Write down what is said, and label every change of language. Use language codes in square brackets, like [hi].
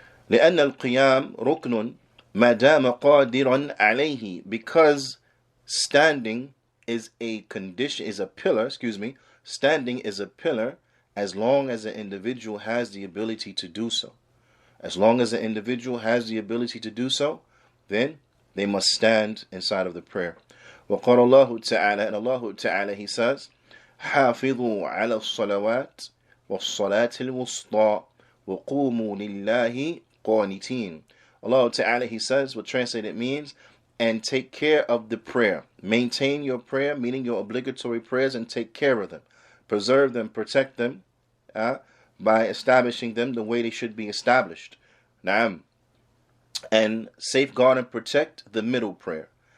[ar] لأن القيام ركن ما دام قادرا عليه, [en] because standing is a condition, is a pillar, standing is a pillar as long as the individual has the ability to do so. As long as the individual has the ability to do so, then they must stand inside of the prayer. [ar] وقال الله تعالى, [en] and Allah Ta'ala, he says, [ar] حافظوا على الصلوات والصلاة الوسطى وقوموا لله قانتين. [en] Allah Ta'ala, he says, what translated means, and take care of the prayer. Maintain your prayer, meaning your obligatory prayers, and take care of them. Preserve them, protect them by establishing them the way they should be established. Naam. And safeguard and protect the middle prayer.